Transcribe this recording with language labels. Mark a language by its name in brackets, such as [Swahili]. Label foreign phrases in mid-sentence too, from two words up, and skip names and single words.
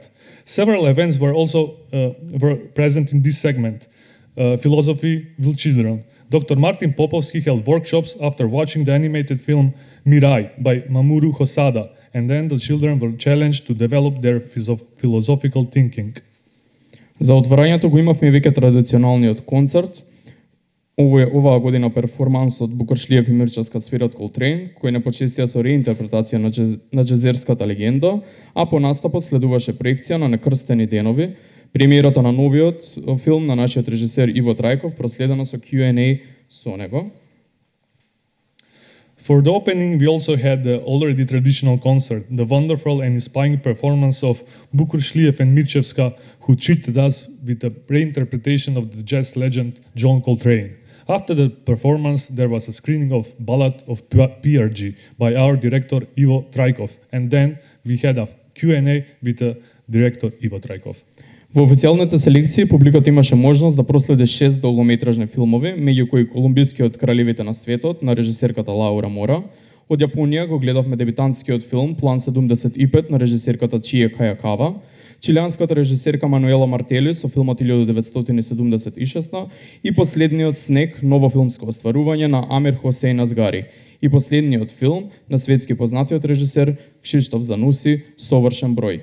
[English] Several events were also present in this segment. Philosophy with children. Dr. Martin Popovski held workshops after watching the animated film Mirai by Mamoru Hosoda, and then the children were challenged to develop their philosophical thinking. [Macedonian] За отворањето го имавме веќе традиционалниот концерт. Оваа година перформансот Букуршлиев и Мирчевска свират Колтрейн, кој не почестија со реинтерпретација на джезерската легенда, а по настапот следуваше проекција на Некрстени денови, премиерата на новиот филм на нашиот режисер Иво Трајков, проследено со Q&A со него. [English] For the opening, we also had the already traditional concert, the wonderful and inspiring performance of Bukuršliev and Mirčevska, who treated us with a reinterpretation of the jazz legend John Coltrane. After the performance, there was a screening of Ballad of PRG by our director Ivo Trajkov, and then we had a Q&A with the director Ivo Trajkov. [Macedonian] Во официјалните селекции публиката имаше можност да проследи 6 долгометражни филмови, меѓу кои Колумбискиот Кралевите на светот на режисерката Лаура Мора. Од Јапонија го гледавме дебитантскиот филм План 75 на режисерката Чие Кајакава, чилијанската режисерка Мануела Мартели со филмот 1976 и последниот снег, ново филмско остварување на Амир Хосейн Азгари и последниот филм на светски познатиот режисер Кшиштоф Зануси Совршен број.